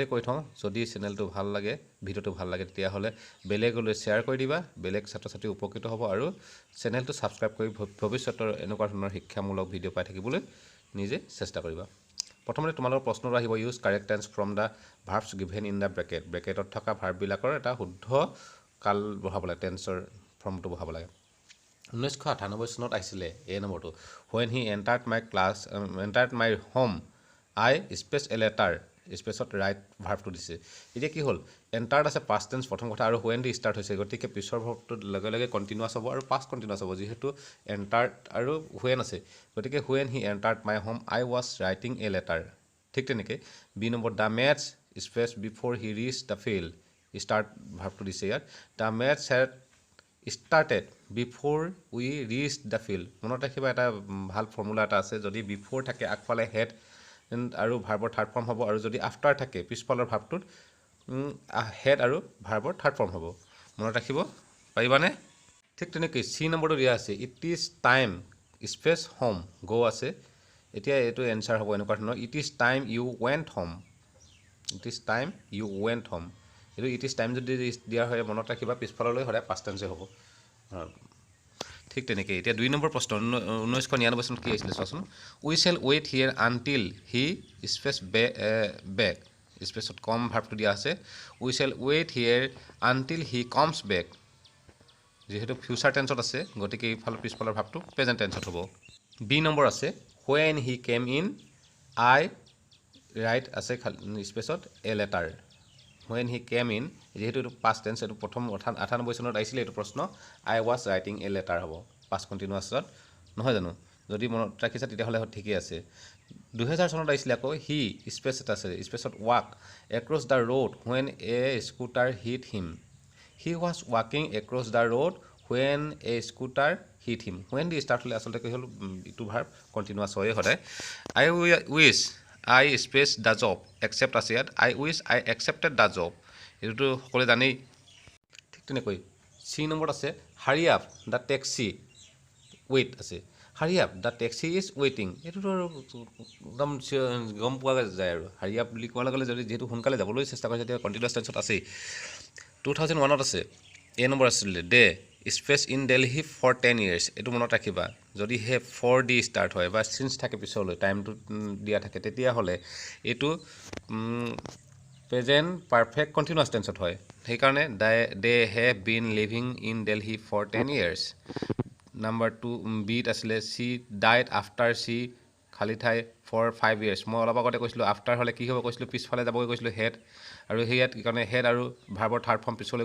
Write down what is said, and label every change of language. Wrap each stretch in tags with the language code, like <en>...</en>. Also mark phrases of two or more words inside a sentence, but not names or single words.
<as>কৈ থওঁ যদি চেনেলটো ভাল লাগে ভিডিঅ'টো ভাল লাগে তেতিয়াহ'লে বেলেগলৈ শ্বেয়াৰ কৰি দিবা বেলেগ ছাত্ৰ ছাত্ৰী উপকৃত হ'ব আৰু চেনেলটো ছাবস্ক্ৰাইব কৰি ভৱিষ্যতৰ এনেকুৱা ধৰণৰ শিক্ষামূলক ভিডিঅ' পাই থাকিবলৈ নিজে চেষ্টা কৰিবা প্ৰথমতে তোমালোকৰ প্ৰশ্নটো আহিব</as> <en>use correct tense from the verbs given in the</en> <as>ব্ৰেকেটত থকা ভাৰ্ববিলাকৰ এটা শুদ্ধ কাল বহাব লাগে টেন্সৰ ফৰ্মটো বহাব লাগে 1998 চনত আহিছিলে এই নম্বৰটো</as> <en>when he entered my home I space a letter</en> <as>স্পেচত ৰাইট ভাৰ্বটো দিছে এতিয়া কি হ'ল এণ্টাৰ্ড আছে</as> <en>past tense</en> <as>প্ৰথম কথা আৰু when দি ষ্টাৰ্ট হৈছে গতিকে পিছৰ ভাৰ্বটো লগে লগে কণ্টিনিউৱাছ হ'ব আৰু</as> <en>past continuous</en> <as>হ'ব যিহেতু এণ্টাৰ্ড আৰু when আছে গতিকে</as> <en>when he entered my home I was writing a letter</en> <as>ঠিক তেনেকৈ বি নম্বৰ</as> <en>the matches space before he reach the field start</en> <as>ভাৰ্বটো দিছে ইয়াত</as> <en>the matches had started before we reached the field</en> <as>মনত ৰাখিবা এটা ভাল ফৰ্মুলা এটা আছে যদি বিফ'ৰ থাকে আগফালে হেড আৰু ভাৰ্বৰ</as> <en>third form</en> <as>হ'ব আৰু যদি আফটাৰ থাকে পিছফালৰ ভাৰ্বটোত হেড আৰু ভাৰ্বৰ</as> <en>third form</en> <as>হ'ব মনত ৰাখিব পাৰিবানে ঠিক তেনেকৈ চি নম্বৰটো দিয়া আছে</as> <en>it is time space home go'</en> <as>আছে এতিয়া এইটো এনচাৰ হ'ব এনেকুৱা ধৰণৰ</as> <en>it is time you went home it is time you went home</en> <as>এইটো</as> <en>it is time</en> <as>যদি দিয়া হয় মনত ৰাখিবা পিছফাললৈ সদায়</as> <en>past tense</en> <as>হ'ব ঠিক তেনেকৈ এতিয়া 2 নম্বৰ প্ৰশ্ন 1999 চনত কি আহিছিলে চোৱাচোন</as> <en>we shall wait here until he space back</en> <as>স্পেচত কম ভাৰ্বটো দিয়া আছে</as> <en>we shall wait here until he comes back</en> <as>যিহেতু</as> <en>future tense</en> <as>আছে গতিকে এইফালৰ পিছফালৰ ভাৰ্বটো</as> <en>present tense</en> <as>হ'ব বি নম্বৰ আছে</as> <en>when he came in I</en> <as>ৰাইট আছে স্পেচত</as> <en>a letter when he came in</en> <as>যেহেতু এইটো</as> <en>past tense</en> <as>এইটো প্ৰথম 98 চনত আহিছিলে এইটো প্ৰশ্ন</as> <en>I was writing a letter</en> <as>হ'ব</as> <en>past continuous</en> <as>নহয় জানো যদি মনত ৰাখিছা তেতিয়াহ'লে ঠিকেই আছে 2000 চনত আহিছিলে আকৌ</as> <en>he space</en> <as>এটা আছে স্পেচত</as> <en>walk across the road when a scooter hit him he was walking across the road when a scooter hit him when</en> <as>দি ষ্টাৰ্ট হ'লে আচলতে কি হ'ল ইটো</as> <en>verb continuous</en> <as>হয়ে সদায়</as> <en>I wish I space the job accept</en> <as>আছে ইয়াত</as> <en>I wish I accepted the job</en> <as>এইটোতো সকলোৱে জানেই ঠিক তেনেকৈ চি নম্বৰত আছে</as> <en>hurry up the taxi wait</en> <as>আছে</as> <en>hurry up the taxi is waiting</en> <as>এইটোতো একদম গম পোৱা যায় আৰু</as> <en>hurry up</en> <as>বুলি কোৱাৰ লগে লগে যদি যিহেতু সোনকালে যাবলৈ চেষ্টা কৰিছে তেতিয়া</as> <en>continuous tense</en> <as>আছেই 2001ত আছে এ নম্বৰ আছিলে</as> <en>they space in Delhi for</en> <as>10 years এইটো মনত ৰাখিবা যদি হে ফৰ দি ষ্টাৰ্ট হয় বা চিন্স থাকে পিছলৈ টাইমটো দিয়া থাকে তেতিয়াহ'লে এইটো</as> <en>present perfect continuous tense</en> <as>হয় সেইকাৰণে</as> <en>they have been living in Delhi for</en> <as>10 years নাম্বাৰ 2 বিত আছিলে</as> <en>she died after she</en> <as>খালী ঠাই ফৰ 5 years মই অলপ আগতে কৈছিলোঁ আফটাৰ হ'লে কি হ'ব কৈছিলোঁ পিছফালে যাবগৈ কৈছিলোঁ হেড আৰু সেয়াত কি কাৰণে হেড আৰু ভাৰ্বৰ</as> <en>third form</en> <as>পিছলৈ</as>